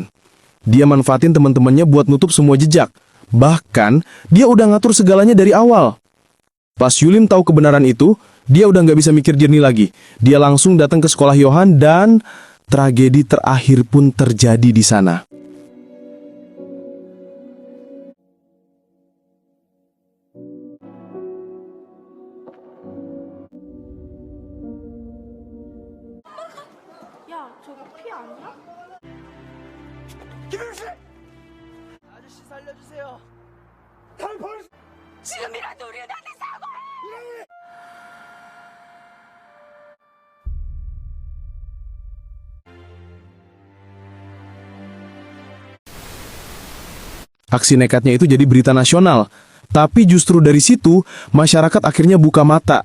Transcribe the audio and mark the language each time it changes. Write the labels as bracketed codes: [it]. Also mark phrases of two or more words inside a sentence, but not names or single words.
[id] Dia manfaatin teman-temannya buat nutup semua jejak. Bahkan, dia udah ngatur segalanya dari awal. Pas Yulim tahu kebenaran itu, dia udah nggak bisa mikir jernih lagi. Dia langsung datang ke sekolah Johan dan tragedi terakhir pun terjadi di sana. [ko] 야, 저거 피 아니야? 김영씨! 아저씨 살려주세요. 지금이라도 우리한테 사과해! [id] Aksi nekatnya itu jadi berita nasional. Tapi justru dari situ, masyarakat akhirnya buka mata.